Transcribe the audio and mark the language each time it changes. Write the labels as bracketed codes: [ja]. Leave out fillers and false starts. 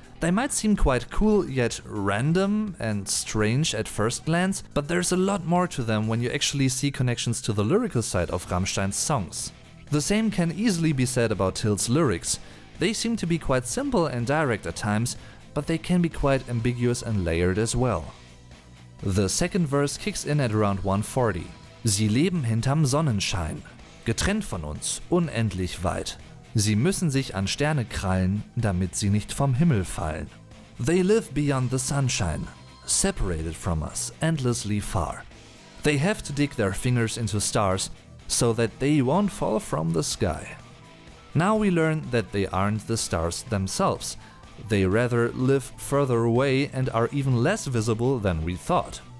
[en] They might seem quite cool yet random and strange at first glance, but there's a lot more to them when you actually see connections to the lyrical side of Rammstein's songs. The same can easily be said about Till's lyrics. They seem to be quite simple and direct at times, but they can be quite ambiguous and layered as well. The second verse kicks in at around 140. [de] Sie leben hinterm Sonnenschein, getrennt von uns, unendlich weit. Sie müssen sich an Sterne krallen, damit sie nicht vom Himmel fallen. [en] They live beyond the sunshine, separated from us, endlessly far. They have to dig their fingers into stars, so that they won't fall from the sky. Now we learn that they aren't the stars themselves. They rather live further away and are even less visible than we thought.